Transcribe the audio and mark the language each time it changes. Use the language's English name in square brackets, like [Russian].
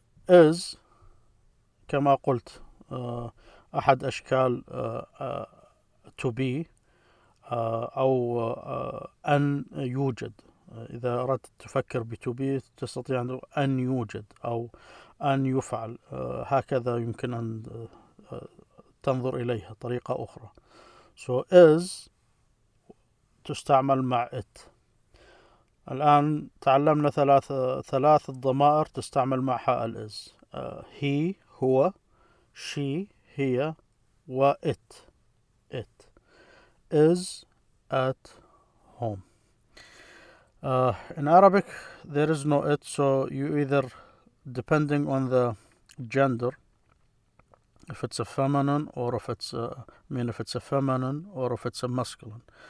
[Arabic] is كما قلت أحد أشكال [English] to be [Arabic] أو أن يوجد. إذا أردت تفكر [English] to be [Arabic] تستطيع أن يوجد أو أن يفعل. هكذا يمكن أن تنظر إليها طريقة أخرى. [English] So is [Arabic] تستعمل مع [English] it. [Arabic] الآن تعلمنا ثلاث الضمائر تستعمل معها ال is. he هو، she هي، و it. [English] is at home. In Arabic there is no it, so you either, depending on the gender, if it's a feminine or if it's if it's a feminine or if it's a masculine.